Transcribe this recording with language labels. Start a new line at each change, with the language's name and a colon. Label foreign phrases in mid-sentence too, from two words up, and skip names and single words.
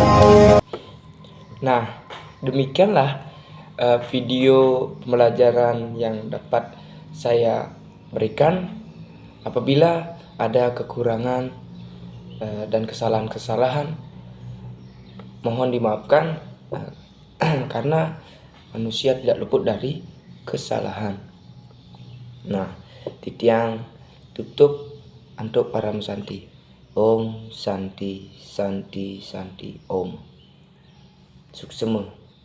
Indonesian: Nah, demikianlah video pembelajaran yang dapat saya berikan. Apabila ada kekurangan dan kesalahan-kesalahan, mohon dimaafkan, karena manusia tidak luput dari kesalahan. Nah, titiang tutup untuk para Santi.
Sanskrit: Om Santi Santi Santi Om. Suksema.